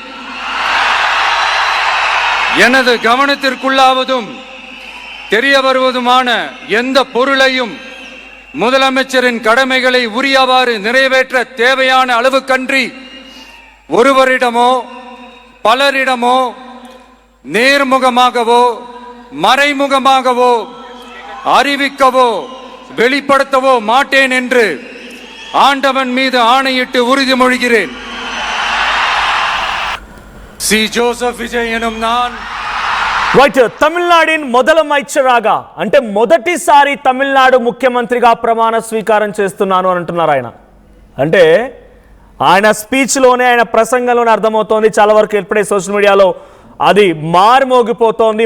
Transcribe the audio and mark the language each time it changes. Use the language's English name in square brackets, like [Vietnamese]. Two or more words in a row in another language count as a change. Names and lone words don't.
[Tamil] எனது கவனத்திற்குள்ளாவதும் தெரிய வருவதுமான எந்த பொருளையும் முதலமைச்சரின் கடமைகளை உரியவாறு நிறைவேற்ற தேவையான அளவுக்கன்றி ஒருவரிடமோ பலரிடமோ நேர்முகமாகவோ மறைமுகமாகவோ அறிவிக்கவோ வெளிப்படுத்தவோ மாட்டேன் என்று ஆண்டவன் மீது ஆணையிட்டு உறுதிமொழிகிறேன். சி ஜோசப் விஜய் எனும் நான் [Telugu] రైట్ [Tamil] தமிழ்நாட்டின் முதலமைச்சராக [Telugu] అంటే మొదటిసారి తమిళనాడు ముఖ్యమంత్రిగా ప్రమాణ స్వీకారం చేస్తున్నాను అని అంటున్నారు ఆయన. అంటే ఆయన స్పీచ్లోనే, ఆయన ప్రసంగంలోనే అర్థమవుతోంది. చాలా వరకు ఇప్పుడే [English] social mediaలో [Telugu] అది మారుమోగిపోతోంది.